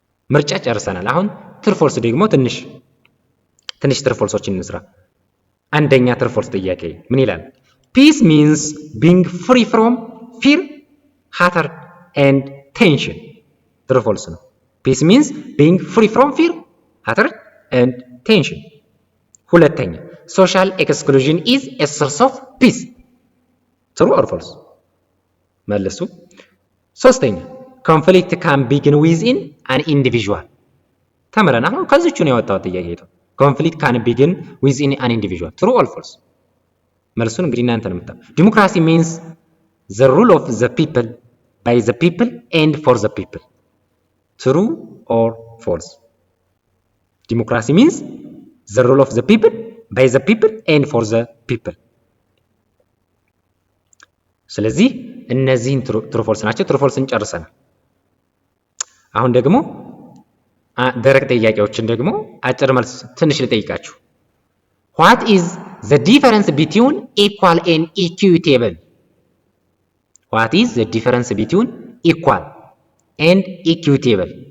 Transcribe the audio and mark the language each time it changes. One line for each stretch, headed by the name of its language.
Amharic: ምርጫ ጨርሰናል። አሁን ትርፎልስ ደግሞ ትንሽ ትርፎልሶችን እንስራ። አንደኛ ትርፎልስ ጥያቄ ምን ይላል?
English: Peace means being free from fear, hatred and tension.
Amharic: ትርፎልስ ነው።
English: Peace means being free from fear, hatred and tension. ሁለተኛ social exclusion is a source of peace. True or false?
Amharic: መልሱ። ሶስተኛ
English: conflict can begin within an individual.
Amharic: ተምረና አሁን ከዚቹ ነው ያወጣው ጥያቄ ነው።
English: conflict can begin within an individual. True or false?
Amharic: መልሱን እንግዲህ እናንተ ነው የምታውቁት።
English: democracy means the rule of the people by the people and for the people. True or false? Democracy means the rule of the people by the people and for the people.
Amharic: ስለዚህ እነዚህን ትሩ ፎልስ ናቸው። ትሩ ፎልስን ጨርሰናል። አሁን ደግሞ ደረቅ ጥያቄዎችን ደግሞ አጭር መልስ ትንሽ ልጠይቃችሁ።
English: What is the difference between equal and equitable? What is the difference between equal and equitable?